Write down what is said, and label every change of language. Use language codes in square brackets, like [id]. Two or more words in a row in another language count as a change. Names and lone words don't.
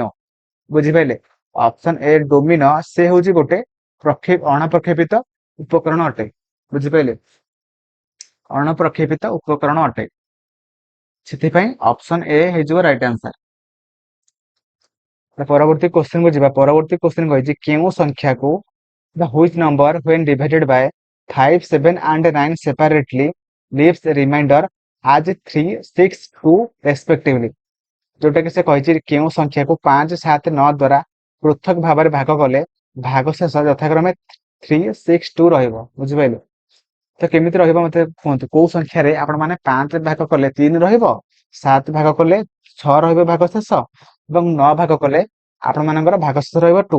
[or] ବୁଝିପାରିଲେ, ଅପସନ ଏ ଡୋମିନୋ ସେ ହଉଛି ଗୋଟେ ଅଣପ୍ରକ୍ଷେପିତ ଉପକରଣ ଅଟେ। ବୁଝିପାରିଲେ, ଅଣପ୍ରକ୍ଷେପିତ ଉପକରଣ ଅଟେ। ସେଥିପାଇଁ ଅପସନ ଏ ହେଇଯିବ [en] right answer. [or] ପରବର୍ତ୍ତୀ କ୍ୱେଶ୍ଚନ କୁ ଯିବା। ପରବର୍ତ୍ତୀ କ୍ୱେଶ୍ଚନ କହିଛି କେଉଁ ସଂଖ୍ୟାକୁ [en] the which number when divided by 5, 7 and 9 separately leaves a remainder as 3, 6, 2 respectively। [or] ଯୋଉଟା କି ସେ କହିଛି କେଉଁ ସଂଖ୍ୟାକୁ 5, 7, 9 ଦ୍ୱାରା ପୃଥକ ଭାବରେ ଭାଗ କଲେ ଭାଗଶେଷ ଯଥାକ୍ରମେ 3, 6, 2 ରହିବ। ବୁଝିପାରିଲେ, ତ କେମିତି ରହିବ ମତେ କୁହନ୍ତୁ। କୋଉ ସଂଖ୍ୟାରେ ଆପଣ ମାନେ 5 ଭାଗ କଲେ 3 ରହିବ, 7 ଭାଗ କଲେ 6 ରହିବ ଭାଗଶେଷ ଏବଂ 9 ଭାଗ କଲେ ଆପଣ ମାନଙ୍କର ଭାଗଶେଷ ରହିବ 2।